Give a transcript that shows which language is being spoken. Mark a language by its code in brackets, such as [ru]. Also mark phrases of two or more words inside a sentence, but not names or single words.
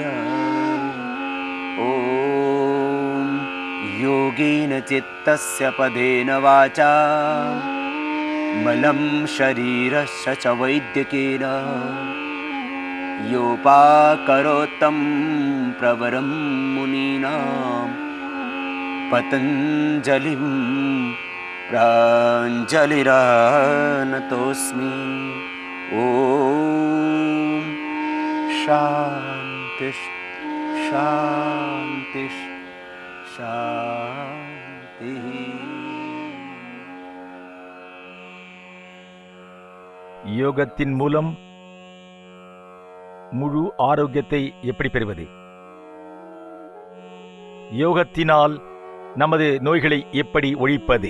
[sa] ॐ योगेन चित्तस्य पदेन वाचा मलं शरीरस्य च वैद्यकेन योपाकरोत्तं प्रवरं मुनीनां पतञ्जलिं प्राञ्जलिरानतोऽस्मि। ॐ शान्ति शान्ति शान्ति। [ta] யோகத்தின் மூலம் முழு ஆரோக்கியத்தை எப்படி பெறுவது? யோகத்தினால் நமது நோய்களை எப்படி ஒழிப்பது?